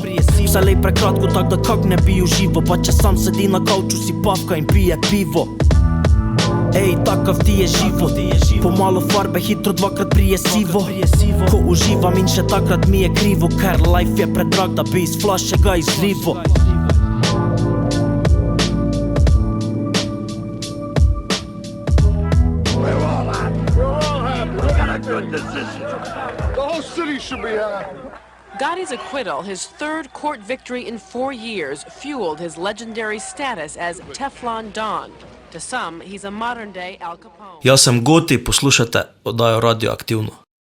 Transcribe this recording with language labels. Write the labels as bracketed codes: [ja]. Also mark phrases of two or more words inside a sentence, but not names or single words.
[sl] Vse lej prekratko, tak da kak ne bi uživo. Pa če sam sedi na kauču, si pavka in pije pivo. [hr] Ej, takav ti je život, pomalo farbe, [sl] hitro dvakrat [hr] prije sivo. [sl] Ko uživam in še takrat mi je krivo, ker life je predrag, da bi iz flaše ga izlivo. [en] The whole city should be happy. Gotti's acquittal, his third court victory in 4 years, fueled his legendary status as Teflon Don. To some, he's a modern-day Al Capone. [sl] Jaz sem Goti, poslušate oddajo Radioaktivno.